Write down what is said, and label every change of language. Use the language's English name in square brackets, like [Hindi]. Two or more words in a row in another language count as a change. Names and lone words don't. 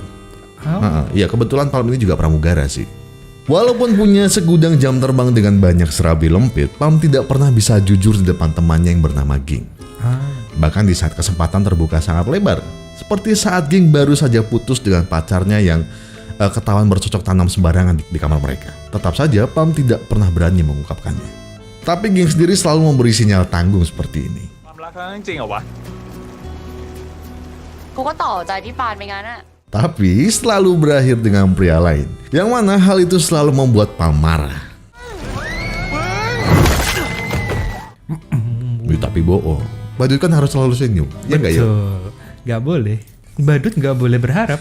[Indonesian] Ya kebetulan Pam ini juga pramugara sih. Walaupun punya segudang jam terbang dengan banyak serabi lempit, Pam tidak pernah bisa jujur di depan temannya yang bernama Ging. Bahkan di saat kesempatan terbuka sangat lebar, seperti saat Ging baru saja putus dengan pacarnya yang ketahuan bercocok tanam sembarangan di kamar mereka. Tetap saja Pam tidak pernah berani mengungkapkannya. Tapi Ging sendiri selalu memberi sinyal tanggung seperti ini. [Thai] ความรักครั้งนั้นจริงเหรอวะ กูก็ต่อใจพี่ปานไปงั้นอะ [Indonesian] Tapi selalu berakhir dengan pria lain. Yang mana hal itu selalu membuat Pam marah. Tapi bohong. Badut kan harus selalu senyum. Ya nggak ya? Gak boleh. Badut gak boleh berharap.